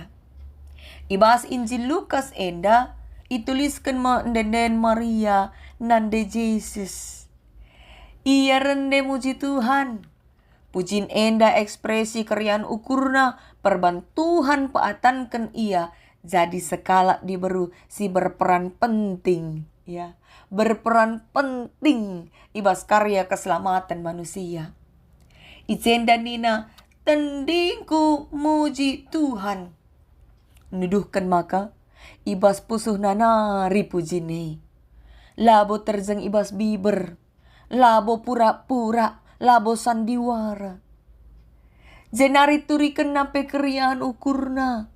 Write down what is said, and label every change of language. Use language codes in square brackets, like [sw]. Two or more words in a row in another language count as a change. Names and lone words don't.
[btx] Ibas Injil Lukas enda ituliskan mendenden Maria nande Yesus. Ia rende muji Tuhan. Pujin enda ekspresi kerian ukurna perbantuhan paatankan ia jadi sekala diberu si berperan penting ya. Berperan penting ibas karya keselamatan manusia. Ijen dan nina tendingku muji Tuhan. Nuduhkan maka ibas pusuh nanari pujine. Labo terjeng ibas biber. Labo pura-pura. Labo sandiwara. Jenari turikan nape keriahan ukurna.